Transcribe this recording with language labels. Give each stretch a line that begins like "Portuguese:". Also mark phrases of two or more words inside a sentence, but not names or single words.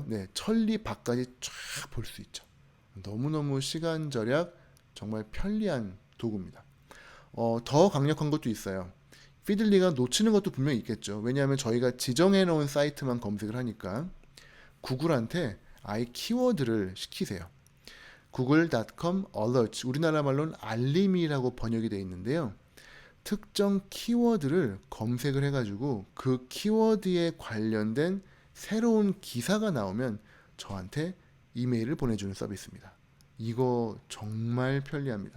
Korean: 네, 천리밖까지 쫙 볼 수 있죠. 너무너무 시간 절약 정말 편리한 도구입니다. 더 강력한 것도 있어요. 피들리가 놓치는 것도 분명히 있겠죠. 왜냐하면 저희가 지정해 놓은 사이트만 검색을 하니까 구글한테 아예 키워드를 시키세요.
English: google.com alerts,
Korean: 우리나라 말로는 알림이라고 번역이 되어 있는데요. 특정 키워드를 검색을 해가지고 그 키워드에 관련된 새로운 기사가 나오면 저한테 이메일을 보내주는 서비스입니다. 이거 정말 편리합니다.